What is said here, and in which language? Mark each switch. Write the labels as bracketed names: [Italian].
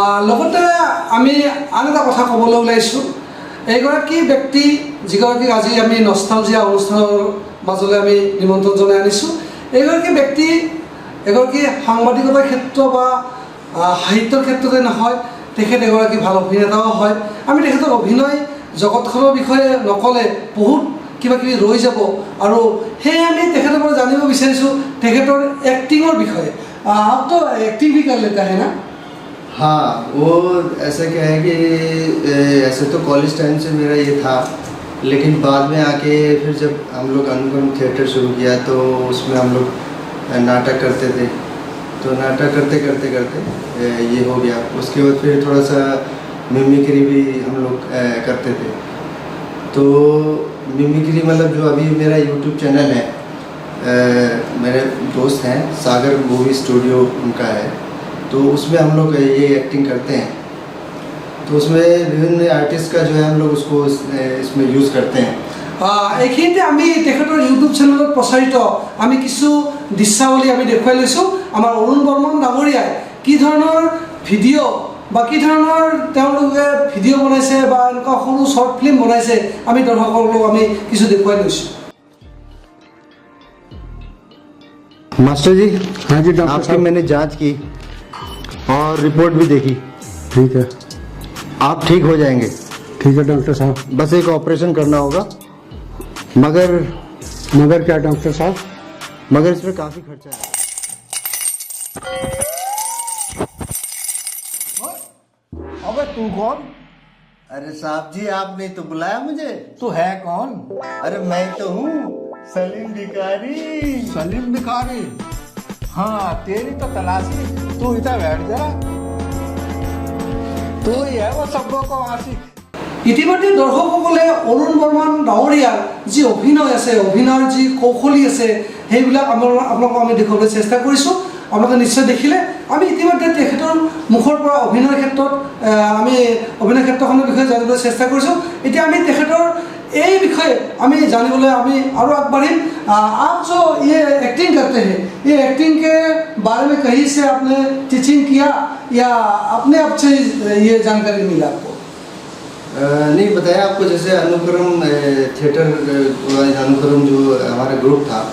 [Assamese] লগতে আমি আন এটা কথা ক'বলৈ ওলাইছোঁ এগৰাকী ব্যক্তি যিগৰাকীক আজি আমি নষ্টালজিয়া অনুষ্ঠানৰ মাজলৈ আমি নিমন্ত্ৰণ জনাই আনিছোঁ এইগৰাকী ব্যক্তি এগৰাকী সাংবাদিকতাৰ ক্ষেত্ৰ বা সাহিত্যৰ ক্ষেত্ৰতে নহয় তেখেত এগৰাকী ভাল অভিনেতাও হয় আমি তেখেতৰ অভিনয় জগতখনৰ বিষয়ে নক'লে বহুত কিবা কিবি ৰৈ যাব আৰু সেয়ে আমি তেখেতৰ পৰা জানিব বিচাৰিছোঁ তেখেতৰ এক্টিঙৰ বিষয়ে [Hindi] आप तो एक्टिंग भी कर लेता है ना? हाँ वो ऐसा क्या है कि ऐसे तो कॉलेज टाइम से मेरा ये था लेकिन बाद में आके फिर जब हम लोग अनुपम थिएटर शुरू किया तो उसमें हम लोग नाटक करते थे तो नाटक करते करते करते ये हो गया उसके बाद फिर थोड़ा सा मिमिक्री भी हम लोग करते थे तो मिमिक्री मतलब जो अभी मेरा यूट्यूब चैनल है मेरे दोस्त हैं सागर मूवी स्टूडियो उनका है तो उसमें हम लोग ये एक्टिंग करते हैं तो उसमें विभिन्न आर्टिस्ट का जो है हम लोग उसको इसमें यूज़ करते हैं [Assamese] এইখিনিতে আমি তেখেতৰ ইউটিউব চেনেলত প্ৰচাৰিত আমি কিছু দৃশ্যাৱলী আমি দেখুৱাই লৈছোঁ আমাৰ অৰুণ বৰ্মন ডাঙৰীয়াই কি ধৰণৰ ভিডিঅ' বা কি ধৰণৰ তেওঁলোকে ভিডিঅ' বনাইছে বা এনেকুৱা সৰু শ্বৰ্ট ফিল্ম বনাইছে আমি দৰ্শকসকলক আমি কিছু দেখুৱাই লৈছোঁ। [Hindi] मास्टर जी हाँ जी डॉक्टर आपकी साहब मैंने जांच की और रिपोर्ट भी देखी ठीक है आप ठीक हो जाएंगे ठीक है डॉक्टर साहब बस एक ऑपरेशन करना होगा मगर क्या डॉक्टर साहब मगर इसमें काफ़ी खर्चा है। अबे तू कौन? अरे साहब जी आपने तो बुलाया मुझे। तू है कौन? अरे मैं तो हूँ सलीम भिखारी। सलीम भिखारी। हाँ तेरी तो तलाशी, तू इधर बैठ जा। तू ही है वो सबको को आशिक। [Assamese] ইতিমধ্যে দৰ্শকসকলে অৰুণ বৰ্মন ডাঙৰীয়াৰ যি অভিনয় আছে, অভিনয়ৰ যি কৌশলী আছে, সেইবিলাক আপোনালোকক আমি দেখুৱাবলৈ চেষ্টা কৰিছোঁ। আপোনালোকে নিশ্চয় দেখিলে। আমি ইতিমধ্যে তেখেতৰ মুখৰ পৰা অভিনয়ৰ ক্ষেত্ৰত আমি অভিনয় ক্ষেত্ৰখনৰ বিষয়ে জানিবলৈ চেষ্টা কৰিছোঁ। এতিয়া আমি তেখেতৰ এই বিষয়ে আমি জানিবলৈ আমি আৰু আগবাঢ়িম। [Hindi] आप जो ये एक्टिंग करते हैं, ये एक्टिंग के बारे में कहीं से आपने टीचिंग किया या अपने आप से ये जानकारी मिला आपको? नहीं बताया आपको, जैसे अनुक्रम थिएटर अनुक्रम जो हमारा ग्रुप था,